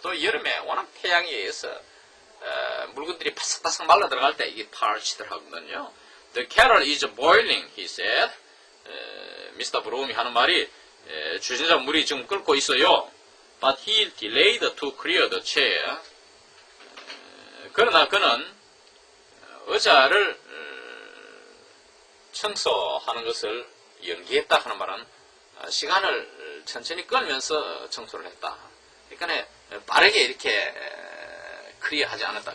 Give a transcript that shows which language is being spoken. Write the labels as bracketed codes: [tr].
[ko] 또 여름에 워낙 태양에 의해서 물건들이 바삭바삭 말라 들어갈 때 이게 parched 하거든요. [en] The kettle is boiling, he said. [ko] 미스터 브로움이 하는 말이 주전자 물이 지금 끓고 있어요. [en] But he delayed to clear the chair. [ko] 그러나 그는 의자를 청소하는 것을 연기했다 하는 말은 시간을 천천히 끌면서 청소를 했다. 그러니까 빠르게 이렇게 클리어하지 않았다.